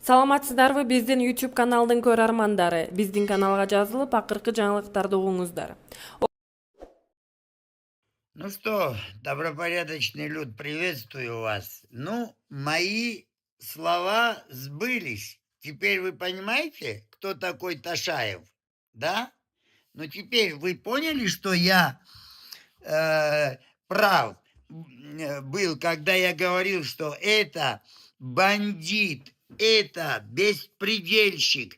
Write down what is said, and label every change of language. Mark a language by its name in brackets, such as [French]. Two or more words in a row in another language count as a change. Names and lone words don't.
[Kyrgyz] Саламатсыздарбы, биздин YouTube каналдын көрөрмандары. Биздин каналга жазылып, акыркы жаңылыктарды угуңуздар. [Russian] Ну что, добропорядочный люд, приветствую вас. Ну, мои слова сбылись. Теперь вы понимаете, кто такой Ташаев, да? Но теперь вы поняли, что я прав был, когда я говорил, что это бандит, это беспредельщик.